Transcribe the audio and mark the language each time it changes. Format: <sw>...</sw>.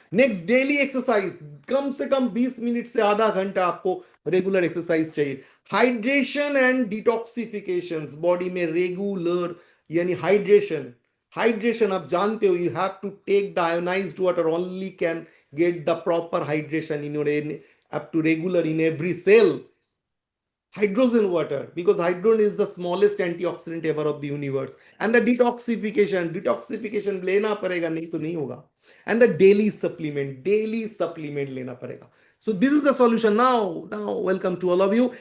<hi>Next, daily exercise, कम से कम 20 minute से आधा घंटा आपको रेगुलर एक्सरसाइज चाहिए। हाइड्रेशन एंड डिटॉक्सिफिकेशन, बॉडी में रेगुलर यानी हाइड्रेशन। हाइड्रेशन आप जानते हो,</hi> <en>You have to take the ionised water, only can get the proper hydration in your up to regular in every cell. Hydrogen water, because hydrogen is the smallest antioxidant ever of the universe. And the detoxification</en> <hi>लेना पड़ेगा, नहीं तो नहीं होगा।</hi> <en>And the daily supplement</en> <hi>लेना पड़ेगा।</hi> <en>So this is the solution. Now welcome to all of you.</en>